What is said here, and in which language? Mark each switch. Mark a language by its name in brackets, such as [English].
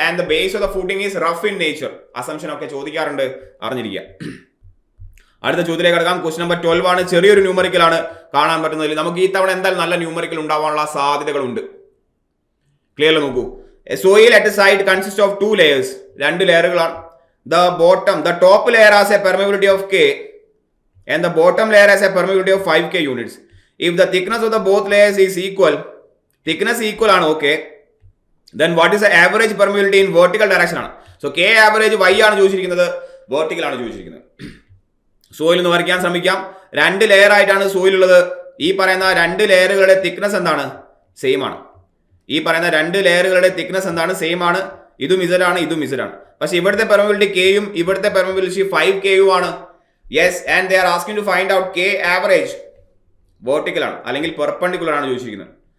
[English] And the base of the footing is rough in nature. [Malayalam] Assumption ഒക്കെ ചോദിക്കാറുണ്ട്, അറിഞ്ഞിരിക്കുക. അടുത്ത ചോദ്യത്തിലേക്ക് കിടക്കാം. ക്വസ്റ്റ്യൻ നമ്പർ 12 ആണ്. ചെറിയൊരു ന്യൂമറിക്കൽ ആണ് കാണാൻ പറ്റുന്നതിൽ. നമുക്ക് ഈ തവണ എന്തായാലും നല്ല ന്യൂമറിക്കൽ ഉണ്ടാവാനുള്ള സാധ്യതകളുണ്ട്. ക്ലിയർ നോക്കൂ. [English] Soil at site consist of 2 layers. [Malayalam] 2 ലെയറുകളാണ്. [English] The top layer has a permeability of K and the bottom layer has a permeability of 5K units. If the thickness of the both layers is equal, thickness equal ആണ്, okay, then what is the average permeability in vertical direction ആണ്. So K average Y [Malayalam] ആണ് ചോദിച്ചിരിക്കുന്നത്, vertical ആണ് ചോദിച്ചിരിക്കുന്നത്. Soil എന്ന് വരയ്ക്കാൻ ശ്രമിക്കാം. 2 layer ആയിട്ടാണ് സോയിൽ ഉള്ളത്. ഈ പറയുന്ന 2 ലെയറുകളുടെ തിക്നെസ് എന്താണ്? സെയിം ആണ്. ഈ പറയുന്ന 2 ലെയറുകളുടെ തിക്നെസ് എന്താണ്? സെയിം ആണ്. ഇതും Z ആണ്, ഇതും Z ആണ്. പക്ഷെ ഇവിടുത്തെ പെർമിയബിലിറ്റി Kയും ഇവിടുത്തെ പെർമിയബിലിറ്റി 5K ആണ്. Yes. [English] And they are asking to find out K average. Vertical [Malayalam] ആണ് അല്ലെങ്കിൽ പെർപെൻഡിക്കുലർ ആണ് ചോദിച്ചിരിക്കുന്നത്.